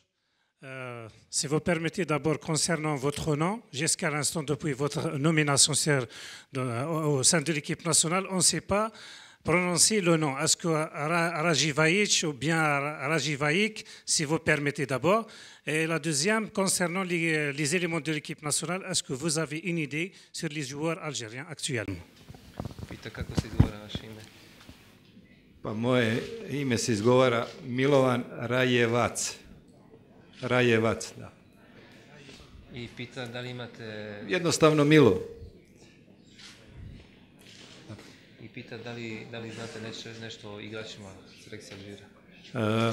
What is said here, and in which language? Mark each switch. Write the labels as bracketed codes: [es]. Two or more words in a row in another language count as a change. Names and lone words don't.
[fr] Si vous permettez d'abord concernant votre nom, jusqu'à l'instant depuis votre nomination au sein de l'équipe nationale, on ne sait pas prononcer le nom. Est-ce que Arajivaïch ou bien Arajivaïk, si vous permettez d'abord. Et la deuxième, concernant les éléments de l'équipe nationale, est-ce que vous avez une idée sur les joueurs algériens actuellement? [sr] Pa moje ime se izgovara Milovan Rajevac. Rajevac, da. I pita da li imate... Jednostavno Milo. I pita da li znate nešto o igračima selekcije Alžira?